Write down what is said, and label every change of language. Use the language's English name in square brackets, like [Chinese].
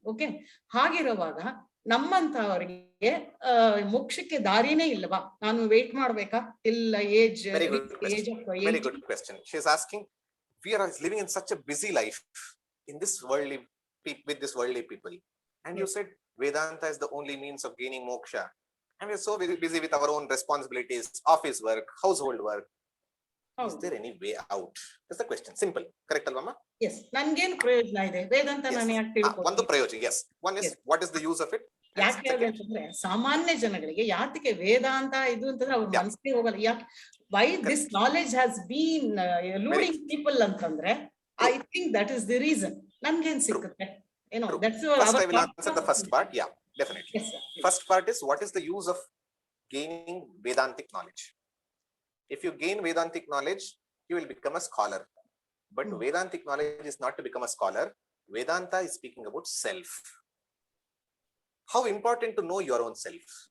[Kannada] Okay, ಹಾಗಿರುವಾಗ ನಮ್ಮಂತವರಿಗೆ ಮೋಕ್ಷಕ್ಕೆ ದಾರಿನೇ ಇಲ್ಲವಾ? ನಾನು ವೇಟ್ ಮಾಡ್ಬೇಕಾ? ಇಲ್ಲ age [English] Very good question. She is asking, we are living in such a busy life in this worldly with this worldly people, and you said Vedanta is the only means of gaining moksha, and we are so very busy with our own responsibilities, office work, household work. Is there any way out? That's the question. Simple. Correct alvama? [Kannada] Yes. ನನ್ಗೇನು ಪ್ರಯೋಜನ ಇದೆ ವೇದಾಂತ? ನಾನು ಯಾಕೆ ತಿಳ್ಕೊಳ್ಳೋದು? ಒಂದು ಪ್ರಯೋಜನ. Yes. [English] One is, what is the use of it? [Kannada] ಯಾಕೆ ಅಂತಂದ್ರೆ ಸಾಮಾನ್ಯ ಜನಗಳಿಗೆ ಯಾತಕ್ಕೆ ವೇದಾಂತ ಇದು ಅಂತಂದ್ರೆ ಅವ್ರ ಮನಸ್ಸಿಗೆ ಹೋಗಲ್ಲ. ಯಾಕೆ [English] Why this knowledge has been eluding people ಅಂತಂದ್ರೆ I think that is the reason. [Kannada] ನನ್ಗೇನ್ ಸಿಕ್ಕುತ್ತೆ ಏನೋ? That's [English] I will answer the first part. Yeah, definitely. Yes, sir. First part is, what is the use of gaining Vedantic knowledge? If you gain Vedantic knowledge, you will become a scholar. But Vedantic knowledge is not to become a scholar. Vedanta is speaking about self. How important to know your own self.